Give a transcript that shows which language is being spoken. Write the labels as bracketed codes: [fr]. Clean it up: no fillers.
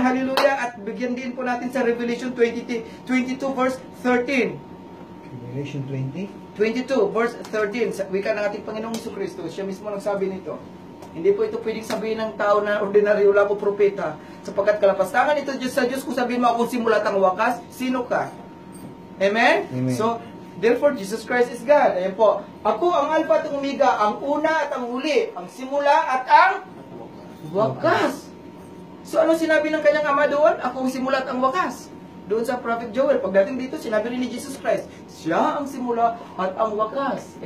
[tl] Hallelujah. At bigyan din po natin sa Revelation 22 verse 13. Revelation 22 verse 13. Wika ng ating Panginoong Jesucristo. Siya mismo nagsabi nito. Hindi po ito pwedeng sabihin ng tao na ordinaryo, wala po propeta. Sapagkat kalapastangan ito Diyos sa Diyos, kung sabihin mo akong simulat ang wakas, sino ka? Amen? Amen. [en] So, therefore, Jesus Christ is God. [tl] Ayan po. Ako ang Alpha at ang Omega, ang una at ang huli, ang simula at ang wakas. So, ano sinabi ng kanyang Ama doon? Ako ang simula at ang wakas. Doon sa Prophet Joel, pagdating dito, sinabi rin ni Jesus Christ, siya ang simula at ang wakas.